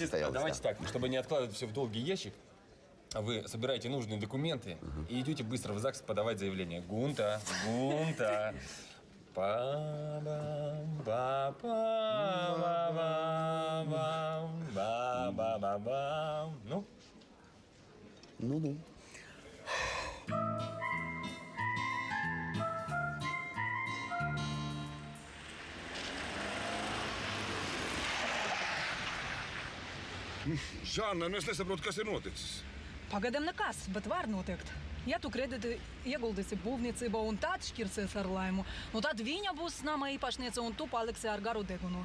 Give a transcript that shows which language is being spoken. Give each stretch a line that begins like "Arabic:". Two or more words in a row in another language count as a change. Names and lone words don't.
Russian: Давайте так, чтобы не откладывать все в долгий ящик, вы собираете нужные документы и идете быстро в ЗАГС подавать заявление. Гунта. Ну? Ну.
Latvian: Žāna, es nesaprotu, kas ir noticis. Pagaidām nekas, bet var notikt. Ja tu kredīti ieguldīsi būvniecībā un tad šķirsies ar Laimu, tad viņa būs nama īpašniece un tu paliksi ar garu degunu.